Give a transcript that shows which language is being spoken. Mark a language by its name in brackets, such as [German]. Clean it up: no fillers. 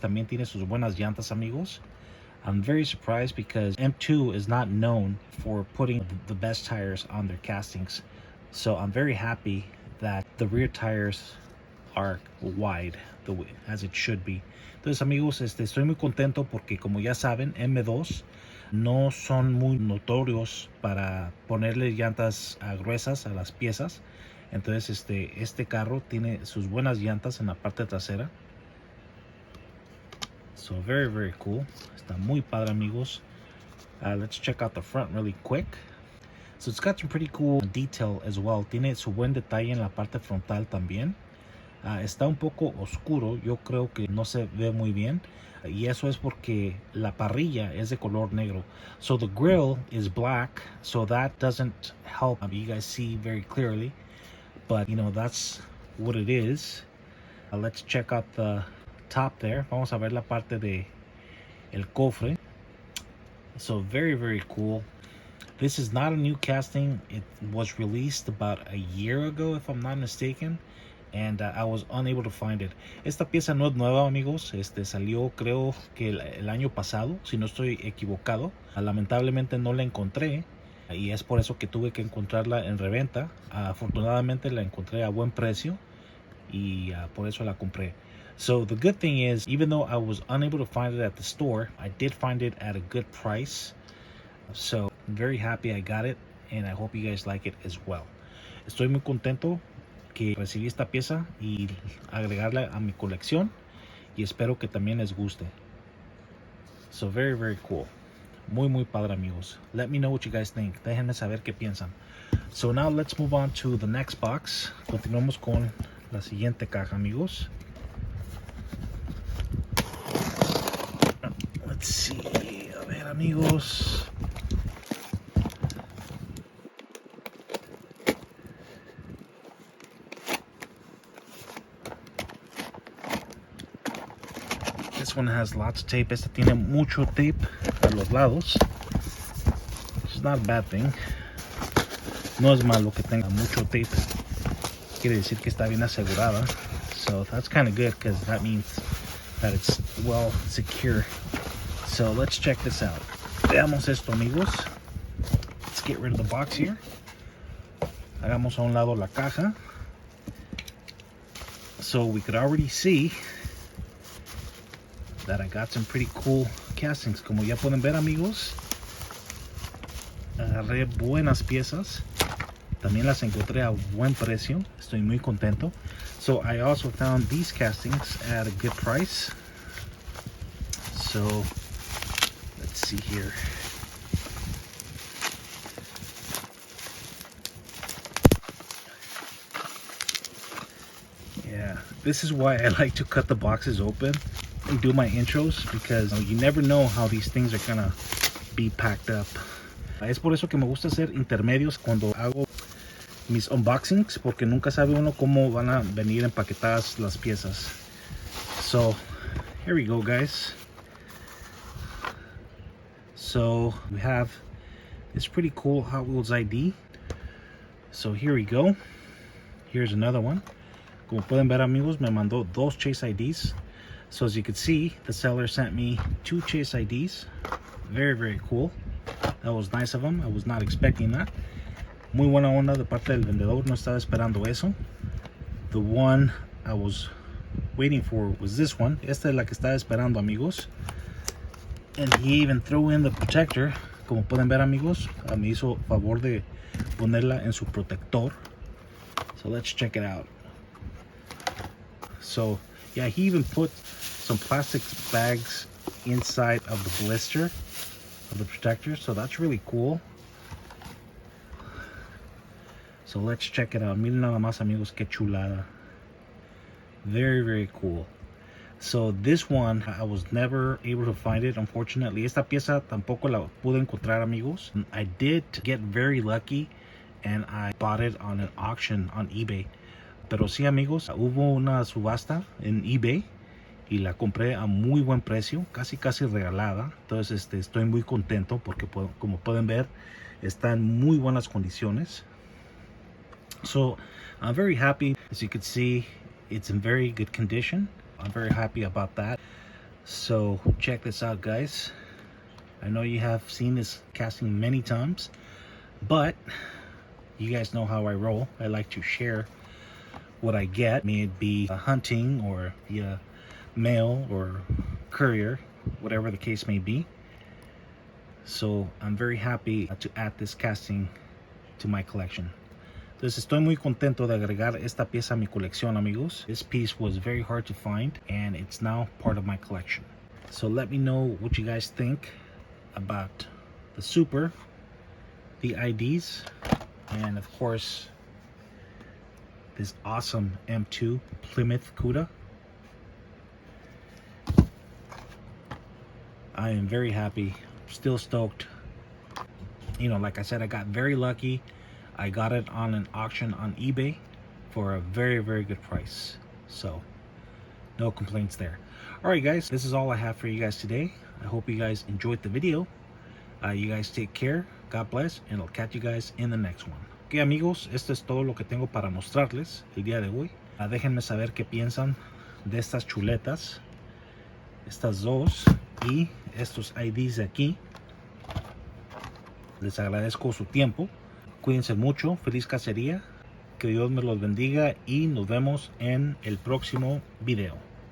[Spanish] También tiene sus buenas llantas, amigos. [English] I'm very surprised because M2 is not known for putting the best tires on their castings. So I'm very happy that the rear tires are wide, as it should be. [Spanish] Entonces, amigos, estoy muy contento porque, como ya saben, M2 no son muy notorios para ponerle llantas gruesas a las piezas. Entonces este carro tiene sus buenas llantas en la parte trasera. [English] So very, very cool. [Spanish] Está muy padre, amigos. [English] Let's check out the front really quick. So it's got some pretty cool detail as well. [Spanish] Tiene su buen detalle en la parte frontal también. Está un poco oscuro, yo creo que no se ve muy bien, y eso es porque la parrilla es de color negro. [English] So the grill is black, so that doesn't help you guys see very clearly, but you know, that's what it is. Let's check out the top there. [Spanish] Vamos a ver la parte de el cofre. [English] So very, very cool. This is not a new casting. It was released about a year ago, if I'm not mistaken, and I was unable to find it. [Spanish] Esta pieza no es nueva, amigos. Salió, creo que el año pasado, si no estoy equivocado. Lamentablemente no la encontré, y es por eso que tuve que encontrarla en reventa. Afortunadamente la encontré a buen precio, y por eso la compré. [English] So the good thing is, even though I was unable to find it at the store, I did find it at a good price. So I'm very happy I got it, and I hope you guys like it as well. [Spanish] Estoy muy contento que recibí esta pieza y agregarla a mi colección, y espero que también les guste. [English] So very, very cool. [Spanish] Muy, muy padre, amigos. [English] Let me know what you guys think. [Spanish] Déjenme saber qué piensan. [English] So now let's move on to the next box. [Spanish] Continuamos con la siguiente caja, amigos. [English] Let's see. [Spanish] A ver, amigos. [English] This one has lots of tape. [Spanish] Esta tiene mucho tape a los lados. [English] It's not a bad thing. [Spanish] No es malo que tenga mucho tape. Quiere decir que está bien asegurada. [English] So that's kind of good because that means that it's well secure. So let's check this out. [Spanish] Veamos esto, amigos. [English] Let's get rid of the box here. [Spanish] Hagamos a un lado la caja. [English] So we could already see that I got some pretty cool castings. [Spanish] Como ya pueden ver, amigos, agarré buenas piezas. También las encontré a buen precio. Estoy muy contento. [English] So I also found these castings at a good price. So let's see here. Yeah, this is why I like to cut the boxes open and do my intros, because you never know how these things are gonna be packed up. [Spanish] Es por eso que me gusta hacer intermedios cuando hago mis unboxings, porque nunca sabe uno cómo van a venir empaquetadas las piezas. [English] So here we go, guys. So we have this pretty cool Hot Wheels ID. So here we go. Here's another one. [Spanish] Como pueden ver, amigos, me mandó dos Chase IDs. [English] So as you can see, the seller sent me 2 Chase IDs. Very, very cool. That was nice of him. I was not expecting that. [Spanish] Muy buena onda de parte del vendedor. No estaba esperando eso. [English] The one I was waiting for was this one. [Spanish] Esta es la que estaba esperando, amigos. [English] And he even threw in the protector. [Spanish] Como pueden ver, amigos, me hizo favor de ponerla en su protector. [English] So let's check it out. So yeah, he even put some plastic bags inside of the blister of the protector, so that's really cool. So let's check it out. [Spanish] Miren nada más, amigos, que chulada. [English] Very, very cool. So this one, I was never able to find it, unfortunately. [Spanish] Esta pieza tampoco la pude encontrar, amigos. [English] I did get very lucky and I bought it on an auction on eBay. [Spanish] Pero sí, amigos, hubo una subasta en eBay y la compré a muy buen precio, casi regalada. Entonces estoy muy contento porque, como pueden ver, está en muy buenas condiciones. [English] So I'm very happy. As you can see, it's in very good condition. I'm very happy about that. So check this out, guys. I know you have seen this casting many times, but you guys know how I roll. I like to share what I get, may it be hunting or via mail or courier, whatever the case may be. So I'm very happy to add this casting to my collection. [Spanish] Entonces estoy muy contento de agregar esta pieza a mi colección, amigos. [English] This piece was very hard to find and it's now part of my collection. So let me know what you guys think about the Super, the IDs, and of course this awesome M2 Plymouth Cuda. I am very happy, still stoked. You know, like I said, I got very lucky. I got it on an auction on eBay for a very, very good price. So no complaints there. All right, guys, this is all I have for you guys today. I hope you guys enjoyed the video. You guys take care. God bless, and I'll catch you guys in the next one. [Spanish] Ok, amigos, esto es todo lo que tengo para mostrarles el día de hoy. Déjenme saber qué piensan de estas chuletas, estas dos y estos IDs de aquí. Les agradezco su tiempo. Cuídense mucho, feliz cacería, que Dios me los bendiga y nos vemos en el próximo video.